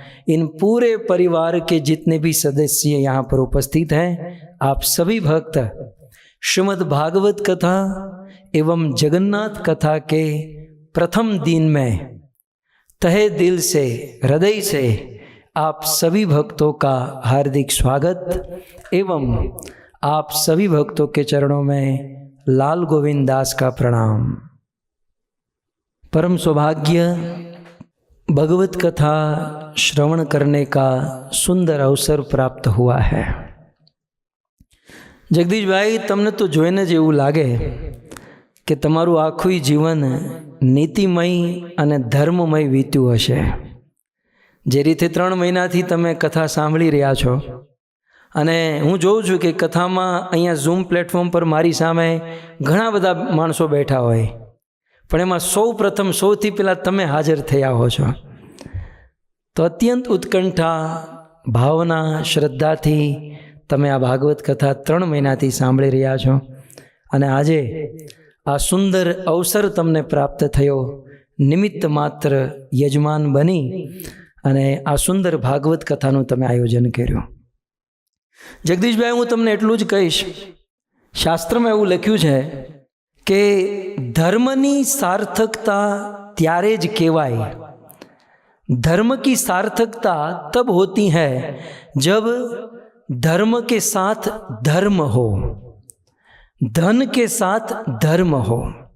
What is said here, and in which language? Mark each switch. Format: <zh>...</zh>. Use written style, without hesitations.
<hi>इन पूरे परिवार के जितने भी सदस्य यहाँ पर उपस्थित हैं, आप सभी भक्त श्रीमद् भागवत कथा एवं जगन्नाथ कथा के प्रथम दिन में तहे दिल से, हृदय से आप सभी भक्तों का हार्दिक स्वागत एवं आप सभी भक्तों के चरणों में लाल गोविंद दास का प्रणाम। परम सौभाग्य भगवत कथा श्रवण करने का सुंदर अवसर प्राप्त हुआ है।</hi> <gu>जगदीश भाई, तमने तो જોઈને જ એવું લાગે કે તમારું આખું જીવન નીતિમય અને ધર્મમય વીત્યું હશે। જે રીતે 3 મહિનાથી તમે કથા સાંભળી રહ્યા છો અને હું જોઉં છું કે કથામાં અહીંયા ઝૂમ પ્લેટફોર્મ પર મારી સામે ઘણા બધા માણસો બેઠા હોય, પણ એમાં સૌપ્રથમ સૌથી પહેલાં તમે હાજર થયા હો છો। તો અત્યંત ઉત્કંઠા, ભાવના, શ્રદ્ધાથી તમે આ ભાગવત કથા 3 મહિનાથી સાંભળી રહ્યા છો અને આજે આ સુંદર અવસર તમને પ્રાપ્ત થયો, નિમિત્ત માત્ર યજમાન બની અને આ સુંદર ભાગવત કથાનું તમે આયોજન કર્યું। જગદીશભાઈ, હું તમને એટલું જ કહીશ, શાસ્ત્રમાં એવું લખ્યું છે કે ધર્મની સાર્થકતા ત્યારે જ કહેવાય,</gu> <hi>धर्म की सार्थकता तब होती है जब धर्म के साथ धर्म हो, धन के साथ धर्म हो।</hi>